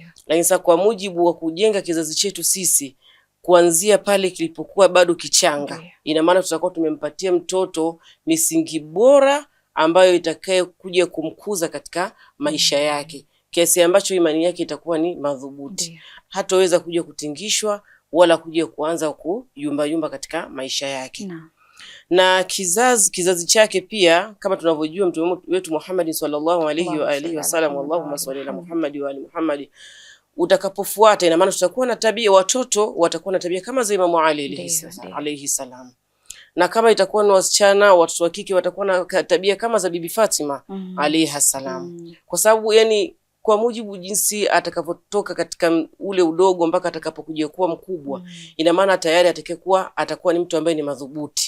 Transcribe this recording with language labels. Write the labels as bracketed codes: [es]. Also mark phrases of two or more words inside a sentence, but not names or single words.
[sw] Lakini sasa kwa mujibu wa kujenga kizazi chetu sisi kuanzia pale kilipokuwa bado kichanga, ina maana tutakuwa tumempatia mtoto misingi bora ambayo itakaye kuja kumkuza katika maisha yake, kiasi ambacho imani yake itakuwa ni madhubuti, hataweza kuja kutingishwa wala kuja kuanza kuyumba katika maisha yake. Na kizazi chake pia, kama tunavyojua mtume wetu Muhammad [ar] صلى الله عليه وآله وسلم اللهم صل على محمد و آل محمد, [sw] utakapofuata ina maana tutakuwa na tabia, watoto watakuwa na tabia kama za Imam Ali [ar] عليه السلام, [sw] na kama itakuwa ni wasichana, watoto wa kike watakuwa na tabia kama za Bibi Fatima [ar] عليها السلام, [sw] kwa sababu yani kwa mujibu jinsi atakapotoka katika ule udogo mpaka atakapokuja kuwa mkubwa, ina maana tayari atakuwa ni mtu ambaye ni madhubuti.